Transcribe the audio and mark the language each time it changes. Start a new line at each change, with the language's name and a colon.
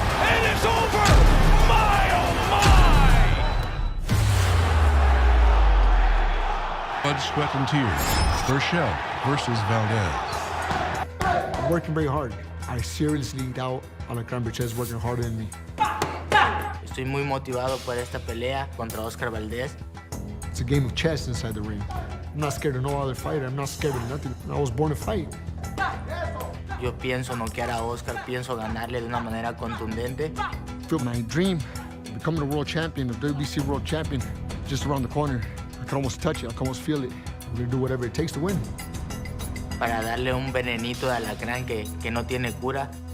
English: And it's over. My, oh my. Blood, sweat, and tears. Berchelt versus Valdez. I'm working very hard. I seriously doubt Alacrán Berchelt is working harder than me.
Spanish: Estoy muy motivado por esta pelea contra Oscar Valdez.
English: It's a game of chess inside the ring. I'm not scared of no other fighter. I'm not scared of nothing. I was born to fight.
Spanish: Yo pienso noquear a Oscar, pienso ganarle de una manera contundente.
English: My dream, becoming a world champion, a WBC world champion, just around the corner. I can almost touch it. I can almost feel it. I'm gonna do whatever it takes to win.
Spanish: Para darle un venenito de alacrán que no tiene cura.